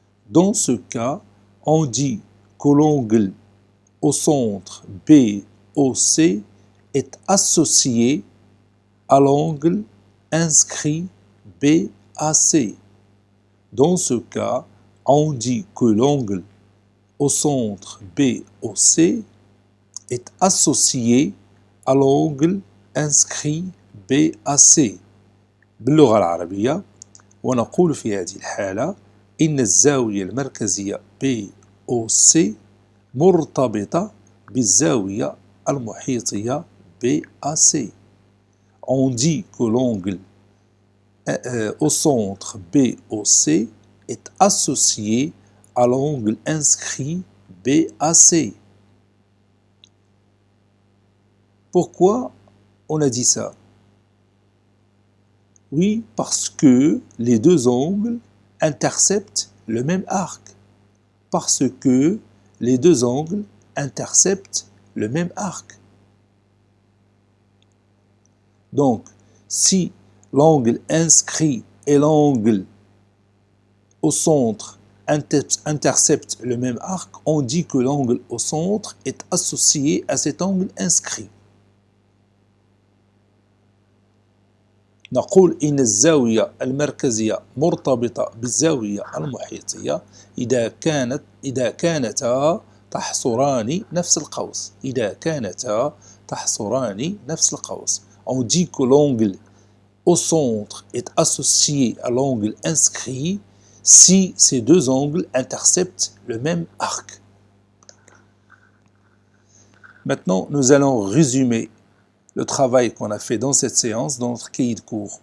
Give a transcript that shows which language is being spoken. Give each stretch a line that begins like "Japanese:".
French: Dans ce cas, on dit que l'angle au centre BOC est associé à l'angle inscrit BAC. Dans ce cas, on dit que l'angle au centre BOC est associé à l'angle inscrit BAC.
Arabic: باللغة العربية ونقول في هذه الحالة إن الزاوية المركزية BOC مرتبطة بالزاوية المحيطية BAC.
French: On dit que l'angle au centre BOC est associé à l'angle inscrit BAC. Pourquoi on a dit ça? Oui, parce que les deux angles interceptent le même arc. Parce que les deux angles interceptent le même arc. Donc, si l'angle inscrit et l'angle au centre interceptent le même arc, on dit que l'angle au centre est associé à cet angle inscrit.
Arabic: نقول إن الزاوية المركزية مرتبطة بالزاوية المحيطية إذا كانتا تحصران نفس القوس. إذا كانتا تحصران نفس القوس.
French: On dit que l'angle au centre est associé à l'angle inscrit si ces deux angles interceptent le même arc. Maintenant, nous allons résumer le travail qu'on a fait dans cette séance, dans notre cahier de cours.